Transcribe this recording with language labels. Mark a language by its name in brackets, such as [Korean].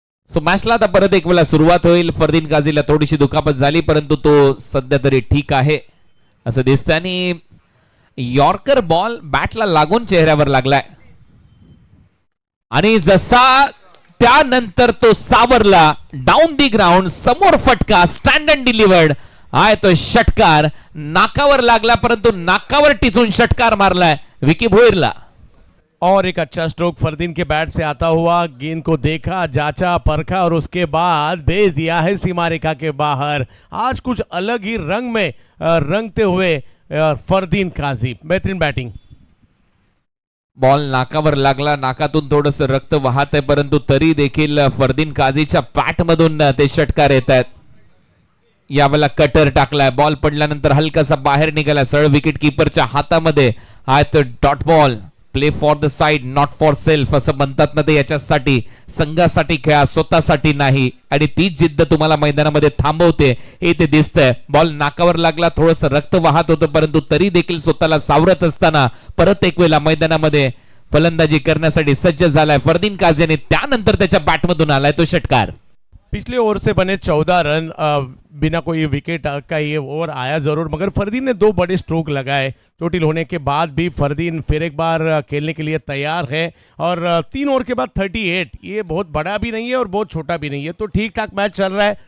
[Marathi] So मॅचला आता परत एक वेळा सुरुवात होईल. फरदीन काझीला थोडीशी दुखापत झाली, परंतु तो सध्या तरी ठीक आहे असं दिसतंय आणि यॉर्कर बॉल बॅटला लागून चेहऱ्यावर लागलाय आणि जसा त्यानंतर तो सावरला डाऊन दी ग्राउंड, समोर फटका, स्टँड अँड डिलिव्हर्ड आहे तो षटकार. नाकावर लागला, परंतु नाकावर टिचून षटकार मारलाय विकी भोईरला. [Hindi] और एक अच्छा स्ट्रोक फरदीन के बैट से आता हुआ, गेंद को देखा, जांचा, परखा और उसके बाद भेज दिया है सीमा रेखा के बाहर. आज कुछ अलग ही रंग में रंगते हुए फरदीन काजी. बेहतरीन बैटिंग. [Marathi] बॉल नाकावर लागला, नाकातून थोडंसं रक्त वाहत आहे, परंतु तरी देखील फरदीन काझीच्या पॅट मधून ते षटकार येत आहेत. यावेळेला कटर टाकलाय, बॉल पडल्यानंतर हलकासा बाहेर निघाला, सरळ विकेट किपरच्या हातामध्ये आहे तो dot ball. [English] play for the side not for self [Marathi] असं म्हणतात ना, ते याच्यासाठी संघासाठी खेळा, स्वतःसाठी नाही. आणि तीच जिद्द तुम्हाला मैदानामध्ये थांबवते हे ते दिसतंय. बॉल नाकावर लागला, थोडंसं रक्त वाहत होतं, परंतु तरी देखील स्वतःला सावरत असताना परत एक वेळा मैदानामध्ये फलंदाजी करण्यासाठी सज्ज झालाय फरदीन काझी आणि त्यानंतर त्याच्या बॅटमधून आलाय तो षटकार. [Hindi] पिछले ओवर से बने 14 रन बिना कोई विकेट का ये ओवर आया जरूर, मगर फरदीन ने 2 बड़े स्ट्रोक लगाए. चोटिल होने के बाद भी फरदीन फिर एक बार खेलने के लिए तैयार है और 3 ओवर के बाद 38, ये बहुत बड़ा भी नहीं है और बहुत छोटा भी नहीं है, तो ठीक ठाक मैच चल रहा है.